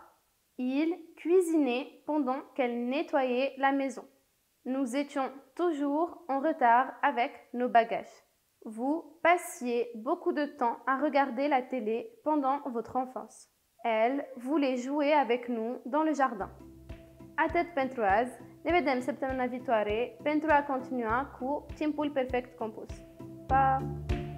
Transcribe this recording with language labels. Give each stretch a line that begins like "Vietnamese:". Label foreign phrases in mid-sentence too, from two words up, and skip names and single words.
French: Il cuisinait pendant qu'elle nettoyait la maison. Nous étions toujours en retard avec nos bagages. Vous passiez beaucoup de temps à regarder la télé pendant votre enfance. Elle voulait jouer avec nous dans le jardin.
Romanian: Atât pentru azi, ne vedem săptămâna viitoare pentru a continua cu timpul perfect compus. Pa!